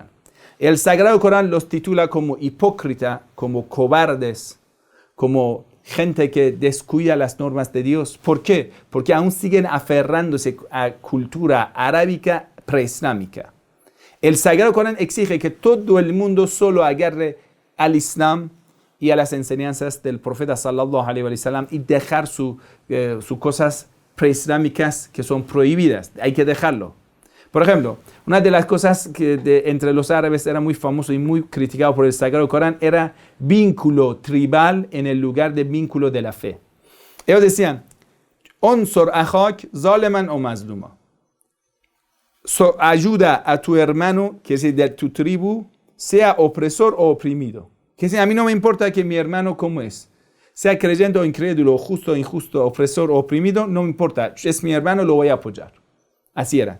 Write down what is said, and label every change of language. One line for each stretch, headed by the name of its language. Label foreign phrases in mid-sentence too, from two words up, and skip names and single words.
Spanish: El Sagrado Corán los titula como hipócritas, como cobardes, como gente que descuida las normas de Dios. ¿Por qué? Porque aún siguen aferrándose a cultura arábica preislámica. El Sagrado Corán exige que todo el mundo solo agarre al Islam y a las enseñanzas del profeta
Arabic: صلى الله عليه وسلم
Spanish: y dejar sus cosas preislámicas que son prohibidas. Hay que dejarlo. Por ejemplo, una de las cosas que entre los árabes era muy famoso y muy criticado por el Sagrado Corán era vínculo tribal en el lugar de vínculo de la fe. Ellos decían,
Arabic: انصر أخاك ظالما أو مظلوما.
Spanish: Ayuda a tu hermano, que es de tu tribu, sea opresor o oprimido. Que a mí no me importa que mi hermano como es, sea creyente o incrédulo, justo o injusto, opresor o oprimido, no me importa. Es mi hermano, lo voy a apoyar. Así era.